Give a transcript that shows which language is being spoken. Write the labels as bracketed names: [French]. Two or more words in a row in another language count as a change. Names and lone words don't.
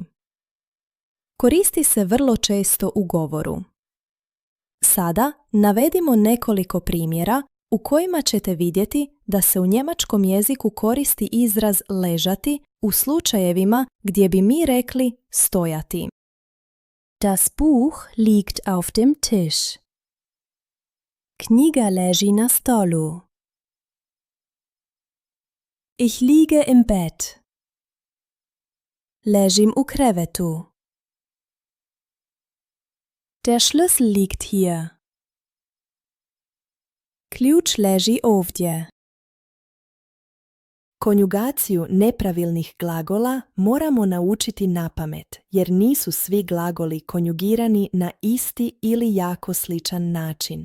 [Croatian] Koristi se vrlo često u govoru. Sada navedimo nekoliko primjera u kojima ćete vidjeti da se u njemačkom jeziku koristi izraz ležati u slučajevima gdje bi mi rekli stojati. [German] Das Buch liegt auf dem Tisch. [Croatian] Knjiga leži na stolu. [German] Ich liege im Bett. [Croatian] Ležim u krevetu. [German] Der Schlüssel liegt hier. [Croatian] Ključ leži ovdje. Konjugaciju nepravilnih glagola moramo naučiti napamet, jer nisu svi glagoli konjugirani na isti ili jako sličan način.